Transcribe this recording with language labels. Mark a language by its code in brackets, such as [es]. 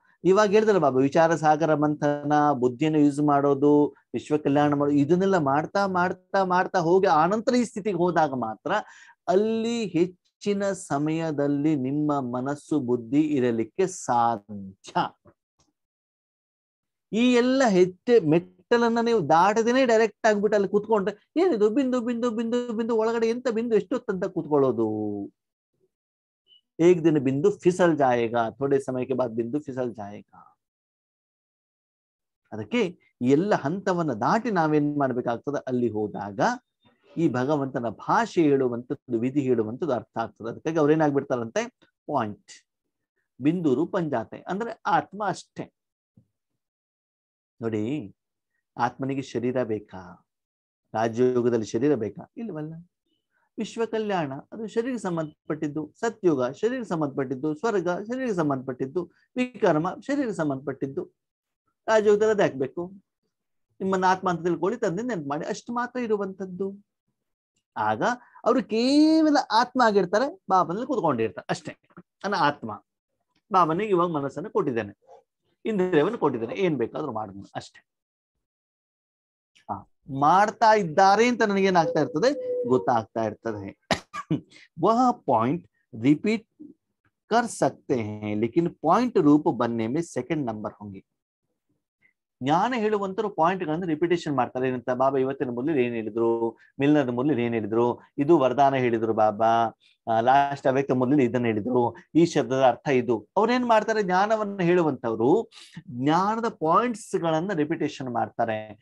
[kn] ಇವಾಗ ಹೇಳಿದ್ರಲ್ಲ ಬಾಬಾ, ವಿಚಾರ ಸಾಗರ ಮಂಥನ, ಬುದ್ಧಿಯನ್ನು ಯೂಸ್ ಮಾಡೋದು, ವಿಶ್ವ ಕಲ್ಯಾಣ ಮಾಡೋದು, ಇದನ್ನೆಲ್ಲ ಮಾಡ್ತಾ ಮಾಡ್ತಾ ಮಾಡ್ತಾ ಹೋಗಿ ಆನಂತರ ಈ ಸ್ಥಿತಿಗೆ ಹೋದಾಗ ಮಾತ್ರ ಅಲ್ಲಿ ಹೆಚ್ಚಿನ ಸಮಯದಲ್ಲಿ ನಿಮ್ಮ ಮನಸ್ಸು ಬುದ್ಧಿ ಇರಲಿಕ್ಕೆ ಸಾಧ್ಯ. ಈ ಎಲ್ಲ ಮೆಟ್ಟಲನ್ನ ನೀವು ದಾಟದೇನೆ ಡೈರೆಕ್ಟ್ ಆಗ್ಬಿಟ್ಟು ಅಲ್ಲಿ ಕೂತ್ಕೊಂಡ್ರೆ ಏನಿದು ಬಿಂದು ಬಿಂದು ಬಿಂದು ಬಿಂದು ಒಳಗಡೆ ಎಂತ ಬಿಂದು ಎಷ್ಟೊತ್ತಂತ ಕೂತ್ಕೊಳ್ಳೋದು. [hi] एक दिन बिंदु फिसल जाएगा, थोड़े समय के बाद बिंदु फिसल जाएगा. [kn] ಅದಕ್ಕೆ ಎಲ್ಲ ಹಂತವನ್ನ ದಾಟಿ ನಾವೇನ್ ಮಾಡ್ಬೇಕಾಗ್ತದೆ, ಅಲ್ಲಿ ಹೋದಾಗ ಈ ಭಗವಂತನ ಭಾಷೆ ಹೇಳುವಂಥದ್ದು, ವಿಧಿ ಹೇಳುವಂಥದ್ದು ಅರ್ಥ ಆಗ್ತದೆ. ಅದಕ್ಕಾಗಿ ಅವ್ರೇನಾಗ್ಬಿಡ್ತಾರಂತೆ, [hi] ಪಾಯಿಂಟ್ ಬಿಂದು ರೂಪಂಜಾತೆ, [kn] ಅಂದ್ರೆ ಆತ್ಮ ಅಷ್ಟೇ. ನೋಡಿ, ಆತ್ಮನಿಗೆ ಶರೀರ ಬೇಕಾ? ರಾಜಯೋಗದಲ್ಲಿ ಶರೀರ ಬೇಕಾ? ಇಲ್ವಲ್ಲ. ವಿಶ್ವ ಕಲ್ಯಾಣ ಅದು ಶರೀರ ಸಂಬಂಧಪಟ್ಟಿದ್ದು, ಸತ್ಯುಗ ಶರೀರ ಸಂಬಂಧಪಟ್ಟಿದ್ದು, ಸ್ವರ್ಗ ಶರೀರ ಸಂಬಂಧಪಟ್ಟಿದ್ದು, ವಿಕರ್ಮ ಶರೀರ ಸಂಬಂಧಪಟ್ಟಿದ್ದು. ರಾಜಯೋಗದಲ್ಲಿ ಅದು ಹಾಕ್ಬೇಕು, ನಿಮ್ಮನ್ನ ಆತ್ಮ ಅಂತ ತಿಳ್ಕೊಳ್ಳಿ, ತಂದೆ ನೆನ್ಪು ಮಾಡಿ, ಅಷ್ಟು ಮಾತ್ರ ಇರುವಂತದ್ದು. ಆಗ ಅವರು ಕೇವಲ ಆತ್ಮ ಆಗಿರ್ತಾರೆ, ಬಾಬನಲ್ಲಿ ಕೂತ್ಕೊಂಡಿರ್ತಾರೆ ಅಷ್ಟೇ. ನನ್ನ ಆತ್ಮ ಬಾಬನಿಗೆ ಇವಾಗ ಮನಸ್ಸನ್ನು ಕೊಟ್ಟಿದ್ದೇನೆ, ಇಂದ್ರಿಯವನ್ನು ಕೊಟ್ಟಿದ್ದೇನೆ, ಏನ್ ಬೇಕಾದ್ರೂ ಮಾಡಿದ್ನು ಅಷ್ಟೇ. ಮಾಡ್ತಾ ಇದ್ದಾರೆ ಅಂತ ನನಗೇನಾಗ್ತಾ ಇರ್ತದೆ, ಗೊತ್ತಾಗ್ತಾ ಇರ್ತದೆ. [hi] वह पॉइंट रिपीट कर सकते हैं, लेकिन पॉइंट रूप बनने में सेकंड नंबर होंगे. [kn] ಜ್ಞಾನ ಹೇಳುವಂತರು ಪಾಯಿಂಟ್ ಗಳನ್ನು ರಿಪಿಟೇಷನ್ ಮಾಡ್ತಾರೆ. ಏನಂತ, ಬಾಬಾ ಇವತ್ತಿನ ಮೊದಲು ಏನ್ ಹೇಳಿದ್ರು, ಮಿಲ್ನದ ಮೊದಲು ಏನ್ ಹೇಳಿದ್ರು, ಇದು ವರದಾನ ಹೇಳಿದ್ರು ಬಾಬಾ, ಲಾಸ್ಟ್ ಅವ್ಯಕ್ತ ಮೊದಲು ಇದನ್ನ ಹೇಳಿದ್ರು, ಈ ಶಬ್ದದ ಅರ್ಥ ಇದು. ಅವ್ರೇನ್ ಮಾಡ್ತಾರೆ, ಜ್ಞಾನವನ್ನು ಹೇಳುವಂತವ್ರು ಜ್ಞಾನದ ಪಾಯಿಂಟ್ಸ್ ಗಳನ್ನ ರಿಪಿಟೇಷನ್ ಮಾಡ್ತಾರೆ.